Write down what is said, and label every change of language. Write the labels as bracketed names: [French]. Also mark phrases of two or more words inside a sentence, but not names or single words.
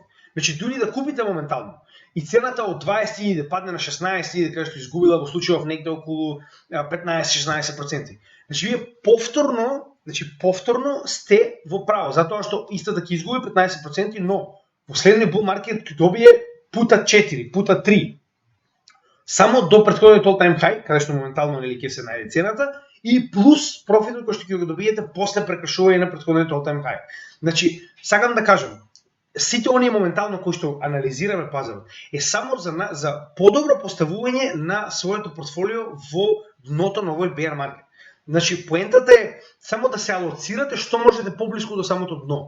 [Macedonian] Значи дури да купите моментално и цената од 20.000 да падне на 16.000, каде што изгубила во случајов негде околу 15-16%. Значи вие повторно сте во право, затоа што истата ќе изгуби 15%, но во следниот [English] bull market [Macedonian] ќе добие пута 4, пута 3. Само до претходниот [English] all-time high, [Macedonian] каде што моментално нели ќе се најде цената, и плюс профитот кој што ќе го добиете после прекршување на претходниот [English] all-time high. [Macedonian] Значи, сакам да кажам, сите оние моментално кои што анализираме пазарот е само за подобро поставување на своето портфолио во дното на овој [English] bear market. [Macedonian] Значи, поентата е само да се алоцирате што можете поблиску до самото дно.